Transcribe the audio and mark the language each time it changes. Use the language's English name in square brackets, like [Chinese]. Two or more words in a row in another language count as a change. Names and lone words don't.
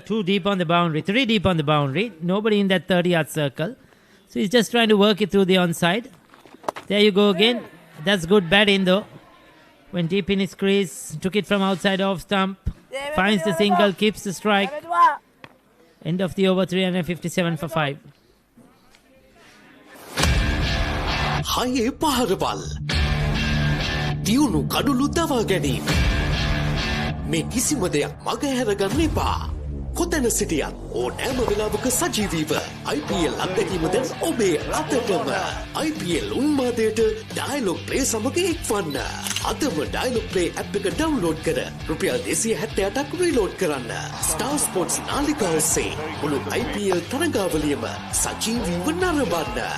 [English] 2 deep on the boundary, 3 deep on the boundary. Nobody in that 30-yard circle. So he's just trying to work it through the onside. There you go again. That's good batting though. Went deep in his crease, took it from outside off stump, finds the single, keeps the strike. End of the over, 357 for 5. [Sinhala] හයේ පහරවල්. තියුණු කඩුලු දවා ගැනීම්. මේ කිසිම දෙයක් මග හැර ගන්නේ එපා. කොතන සිටියත් ඕනෑම වෙලාවක සජීවීව IPL අත්දැකීම දැන් ඔබේ අතටම. IPL උන්මාදයට Dialog Play සමග එක්වන්න. අදම Dialog Play app එක download කර රුපියල් 278ක් reload කරන්න. Star Sports නාලිකාව ඔස්සේ මුළු IPL තරගාවලියම සජීවීව නරඹන්න.